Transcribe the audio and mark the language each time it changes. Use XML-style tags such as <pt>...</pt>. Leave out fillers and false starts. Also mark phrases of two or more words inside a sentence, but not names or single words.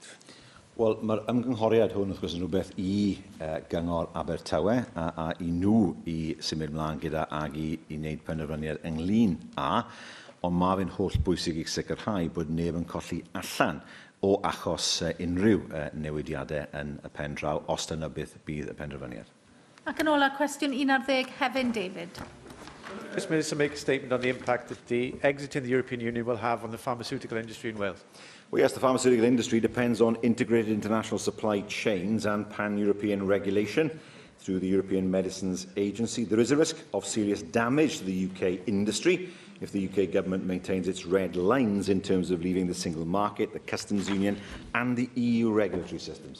<cy>Wel, mae'r ymgynghoriad hwn wrth gwrs yn rhywbeth I Gyngor Abertawe a I nhw I symud mlaen gyda ag I wneud penderfyniad ynglyn â, ond mae fe'n holl bwysig I sicrhau bod neb yn colli allan o achos unrhyw newidiadau yn y pen draw os dyna beth bydd y penderfyniad. Ac yn ola, cwestiwn 11, Hefin David.</cy> <en>First Minister make a statement on the impact that the exit in the European Union will have on the pharmaceutical industry in Wales. Well, yes, the pharmaceutical industry depends on integrated international supply chains and pan-European regulation through the European Medicines Agency. There is a risk of serious damage to the UK industry if the UK government maintains its red lines in terms of leaving the single market, the customs union and the EU regulatory systems.</en>